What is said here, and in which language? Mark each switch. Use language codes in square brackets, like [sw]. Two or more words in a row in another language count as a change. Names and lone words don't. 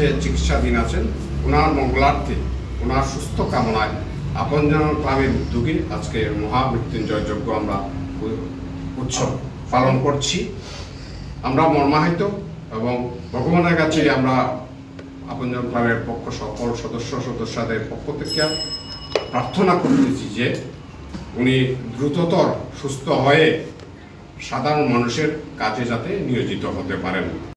[bn] চিকিৎসাধীন আছেন উনার মঙ্গলার্থে উনার সুস্থ কামনায় আপনজন ক্লাবের উদ্যোগে আজ কে মহামৃত্যুঞ্জয় যজ্ঞ আমরা উৎসব পালন করছি আমরা মর্মাহত এবং ভগবানের কাছে আমরা আপনজন ক্লাবের পক্ষ সকল সদস্যদের পক্ষ থেকে প্রার্থনা করতেছি যে উনি দ্রুততর সুস্থ হয়ে সাধারণ মানুষের কাজে যাতে নিয়োজিত হতে পারেন।